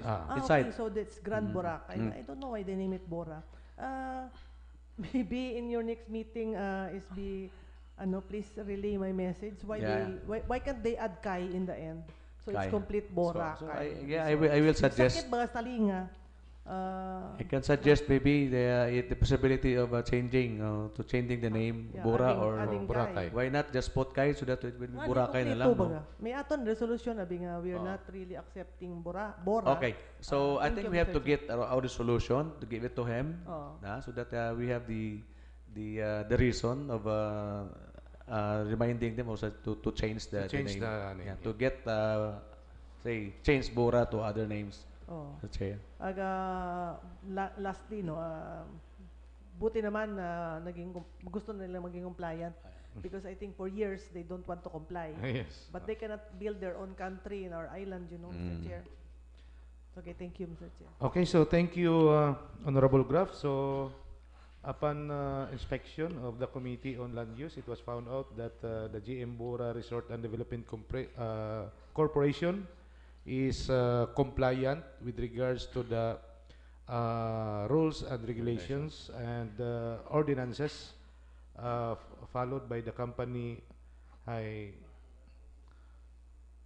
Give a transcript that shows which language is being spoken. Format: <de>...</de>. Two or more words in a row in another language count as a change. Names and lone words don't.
<en>Okay, so that's Grand Boracay. I don't know why they name it Bora. Maybe in your next meeting please relay my message. Why can't they add Kai in the end? So Kai. It's complete Bora. So I will suggest.</en> <hil>Sakit ba talinga?</hil> <en>I can suggest maybe the possibility of changing the name Bora or Boracay. Why not just put Kai so that it will be Boracay</en> <tl>na lang,</tl> <en>no?</en> <hil>May aton resolution abi nga</hil> <en>we are not really accepting Bora. Okay, so I think we have to get our resolution to give it to him, Oh. so that we have the reason of reminding them also to change the change name. the name, To get say change Bora to other names. Oh. Mr. Chair. Lastly, no,</en> <tl>buti naman gusto nila maging</tl> <en>compliant because I think for years they don't want to comply. Yes. But they cannot build their own country in our island, Mr. Chair. Okay, thank you, Mr. Chair. Okay, so thank you, Honorable Graf. So, upon inspection of the Committee on Land Use, it was found out that the GM Bora Resort and Development Corporation is compliant with regards to the rules and regulations and ordinances followed by the company</en>